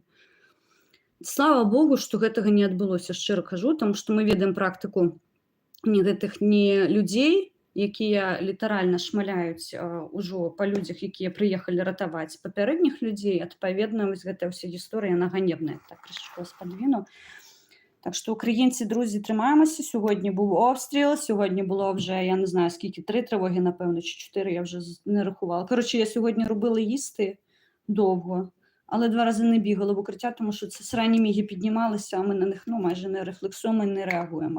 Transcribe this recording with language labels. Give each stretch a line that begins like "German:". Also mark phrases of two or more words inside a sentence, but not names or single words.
Belarusian: Слава Богу, што гэтага не адбылося, шчыра кажу, таму што мы ведаем практыку гэтых не людзей, якія літаральна шмаляюць ужо па людзях, якія прыехалі ратаваць папярэдніх людзей. Адпаведна, вось гэтая ўся гісторыя, яна ганебная. Так, крышачку вас падвіну.
Ukrainian: Так що, українці, друзі, тримаємося. Сьогодні був обстріл, сьогодні було вже, я не знаю, скільки, 3 тривоги, напевно, чи 4, я вже не рахувала. Коротше, я сьогодні робила їсти довго, але 2 рази не бігала в укриття, тому що це срані міги піднімалися, а ми на них майже не рефлексуємо і не реагуємо.